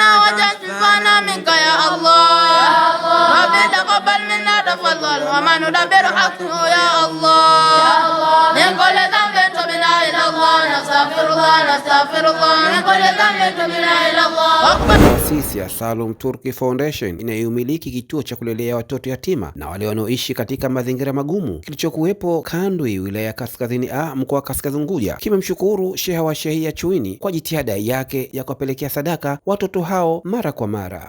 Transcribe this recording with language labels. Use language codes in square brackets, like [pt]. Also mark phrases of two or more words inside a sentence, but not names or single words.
[ar] شفانا منك يا الله ربي تقبل منا تفضل وما ندبر حقه يا الله من كل ذنب تبنا إلى الله نستغفر الله من كل ذنب تبنا إلى الله. [sw] Taasisi ya Salum Turki Foundation inayomiliki kituo cha kulelea watoto yatima na wale wanaoishi katika mazingira magumu kilichokuwepo Kandwi, wilaya ya Kaskazini A, mkoa wa Kaskazini Unguja, kimemshukuru Sheha wa Shehia Chuini kwa jitihada yake ya kuwapelekea sadaka watoto hao mara kwa mara.